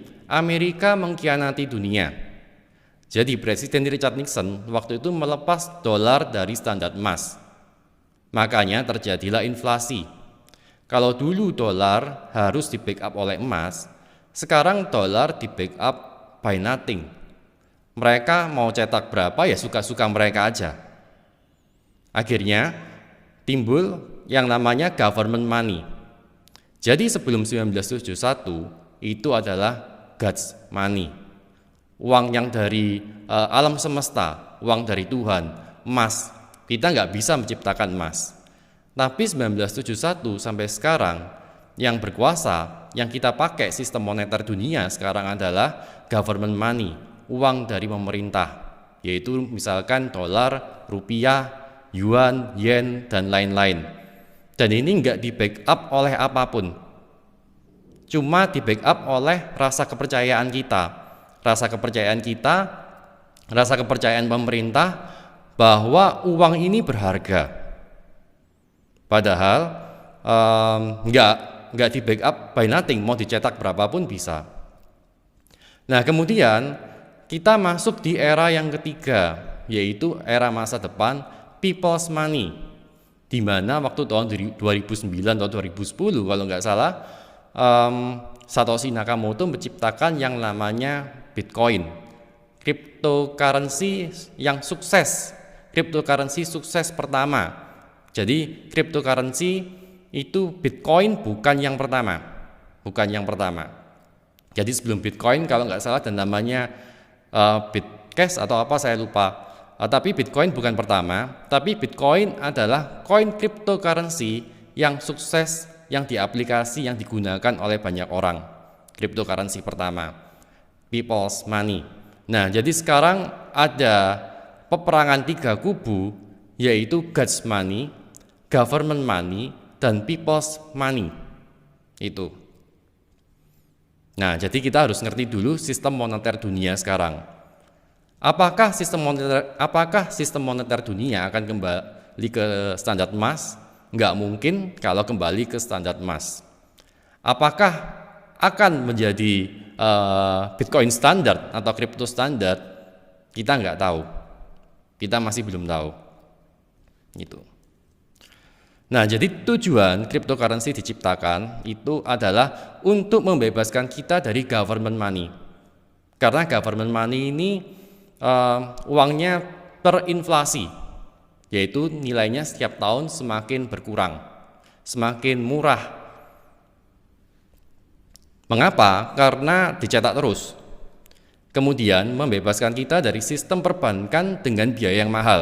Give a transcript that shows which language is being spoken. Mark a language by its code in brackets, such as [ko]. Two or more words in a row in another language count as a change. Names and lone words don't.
[id] Amerika mengkhianati dunia. Jadi Presiden Richard Nixon waktu itu melepas dolar dari standar emas. Makanya terjadilah inflasi. Kalau dulu dolar harus di backup oleh emas, sekarang dolar di [en] backup by nothing. [id] Mereka mau cetak berapa ya suka-suka mereka aja. Akhirnya timbul yang namanya [en] government money. [id] Jadi sebelum 1971 itu adalah [en] God's money. [id] Uang yang dari alam semesta, uang dari Tuhan, emas. Kita nggak bisa menciptakan emas. Tapi 1971 sampai sekarang yang berkuasa, yang kita pakai sistem moneter dunia sekarang adalah [en] government money, [id] uang dari pemerintah, yaitu misalkan dolar, rupiah, yuan, yen, dan lain-lain. Dan ini nggak di backup oleh apapun, cuma di backup oleh rasa kepercayaan kita. Rasa kepercayaan pemerintah bahwa uang ini berharga. Padahal nggak di [en] backup by nothing, [id] mau dicetak berapapun bisa. Nah, kemudian kita masuk di era yang ketiga, yaitu era masa depan [en] people's money, [id] di mana waktu tahun 2009 atau 2010 kalau nggak salah, Satoshi Nakamoto menciptakan yang namanya Bitcoin, cryptocurrency yang sukses, cryptocurrency sukses pertama. Jadi cryptocurrency itu Bitcoin bukan yang pertama. Jadi sebelum Bitcoin kalau nggak salah dan namanya Bitcash atau apa saya lupa. Tapi Bitcoin bukan pertama, tapi Bitcoin adalah koin cryptocurrency yang sukses, yang diaplikasi, yang digunakan oleh banyak orang. Cryptocurrency pertama, [en] people's money. [id] Nah, jadi sekarang ada peperangan tiga kubu, yaitu [en] God's money, government money, [id] dan [en] people's money. [id] Itu. Nah, jadi kita harus ngerti dulu sistem moneter dunia sekarang. Apakah sistem moneter dunia akan kembali ke standar emas? Nggak mungkin kalau kembali ke standar emas. Apakah akan menjadi Bitcoin standar atau kripto standar? Kita nggak tahu. Kita masih belum tahu. Gitu. Nah, jadi tujuan cryptocurrency diciptakan itu adalah untuk membebaskan kita dari [en] government money. [id] Karena [en] government money [id] ini uangnya terinflasi, yaitu nilainya setiap tahun semakin berkurang, semakin murah. Mengapa? Karena dicetak terus. Kemudian membebaskan kita dari sistem perbankan dengan biaya yang mahal.